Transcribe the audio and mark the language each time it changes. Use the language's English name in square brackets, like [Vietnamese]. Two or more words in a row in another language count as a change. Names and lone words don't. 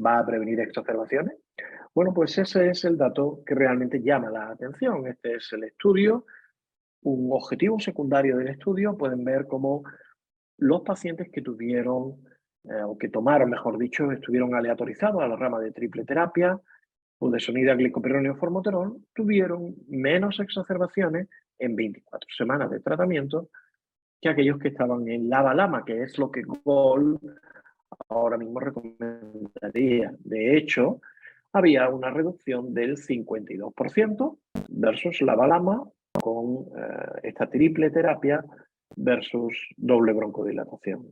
[Spanish] ¿Va a prevenir exacerbaciones? Bueno, pues ese es el dato que realmente llama la atención. Este es el estudio. Un objetivo secundario del estudio, pueden ver cómo los pacientes que tuvieron, o que tomaron, mejor dicho, estuvieron aleatorizados a la rama de triple terapia, budesonida, glicopironio, formoterol, tuvieron menos exacerbaciones en 24 semanas de tratamiento que aquellos que estaban en LABA-LAMA, que es lo que GOLD ahora mismo recomendaría. De hecho, había una reducción del 52% versus LABA-LAMA con esta triple terapia versus doble broncodilatación.